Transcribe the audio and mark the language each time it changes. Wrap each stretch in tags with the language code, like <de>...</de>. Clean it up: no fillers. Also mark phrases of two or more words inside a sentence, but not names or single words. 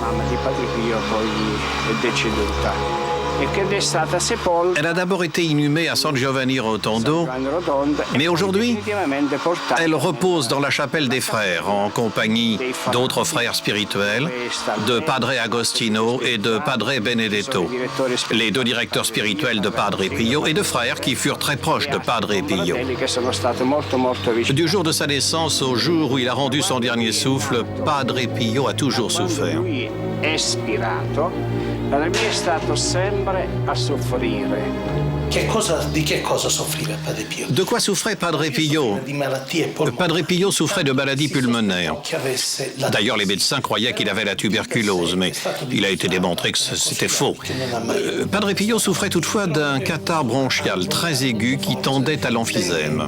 <fr>Elle a d'abord été inhumée à San Giovanni Rotondo, mais aujourd'hui, elle repose dans la chapelle des frères en compagnie d'autres frères spirituels, de Padre Agostino et de Padre Benedetto, les deux directeurs spirituels de Padre Pio et de frères qui furent très proches de Padre Pio. Du jour de sa naissance au jour où il a rendu son dernier souffle, Padre Pio a toujours souffert.</fr> <it>Padre Pio è stato sempre a soffrire. Di che cosa soffriva Padre Pio?</it> <fr>De quoi souffrait Padre Pio? Padre Pio souffrait de maladies pulmonaires. D'ailleurs, les médecins croyaient qu'il avait la tuberculose, mais il a été démontré que c'était faux. Padre Pio souffrait toutefois d'un catarrhe bronchial très aigu qui tendait à l'emphysème.</fr>